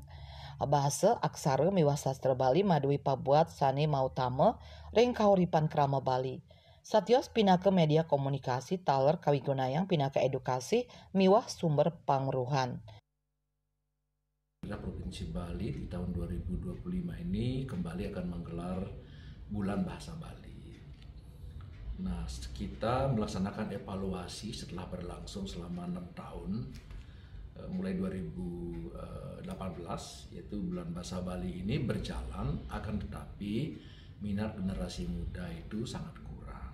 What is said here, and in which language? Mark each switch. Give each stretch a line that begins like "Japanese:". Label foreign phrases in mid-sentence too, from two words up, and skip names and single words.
Balinese: Bahasa aksara miwah sastra Bali madui pabuat sane mautama ring kauripan krama Bali. Satios pinaka media komunikasi taler kawigunayang pinaka edukasi miwah sumber pangruhan.
Indonesian: Provinsi Bali di tahun 2025 ini kembali akan menggelar Bulan Bahasa Bali. Nah, kita melaksanakan evaluasi setelah berlangsung selama 6 tahun, mulai 2018, yaitu Bulan Bahasa Bali ini berjalan, akan tetapi minat generasi muda itu sangat kurang.